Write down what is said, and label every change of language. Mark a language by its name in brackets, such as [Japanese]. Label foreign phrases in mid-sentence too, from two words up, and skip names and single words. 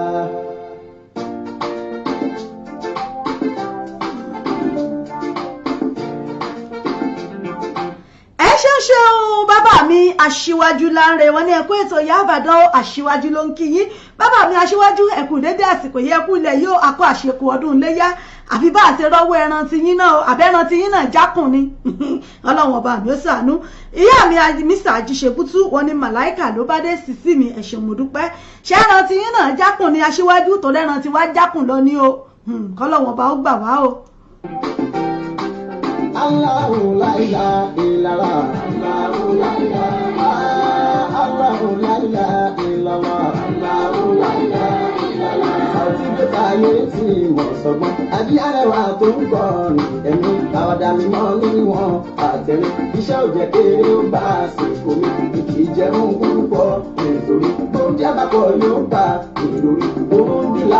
[Yoruba] ṣeun bàbá mi aṣíwájú láńre wọn ní ẹkú ètò ìyá àbàdàn aṣíwájú ló ń kí yín bàbá mi aṣíwájú ẹkú dédé àsìkò yẹ ẹkú ilẹ̀ yóò akọ àṣekù ọdún iléyá àbí bá àti rọ́wọ́ ẹran ti yín náà àbẹ́ran ti yín náà jákùn ni ọlọ́run ọba mi ó ṣàánú ìyá mi Mr. Ajíṣebútú wọn ní màláìkà ló bá dé sísí mi ẹ ṣé mo dúpẹ́ ṣé ẹran ti yín náà jákùn ni aṣíwájú tó lẹ́ran ti wá jákùn lọ ní o kọ́lọ́run ọba ó gbà wá o. [Arabic] الله لا إله إلا الله الله لا إله الله لا إله إلا الله الله لا إله إلا الله [Yoruba] Sauty gbé táyé tí mo sọgbọ́n àbí Arẹwà tó ń kọrin ẹ̀mí àwàdà mímọ́ níwọ̀n àtẹ̀lé iṣẹ́ òjẹ́ kéré ó bá àsìkò mi kì í jẹun púpọ̀ nítorí oúnjẹ àbápọ̀ yóò bá ìròrí òun dìlà.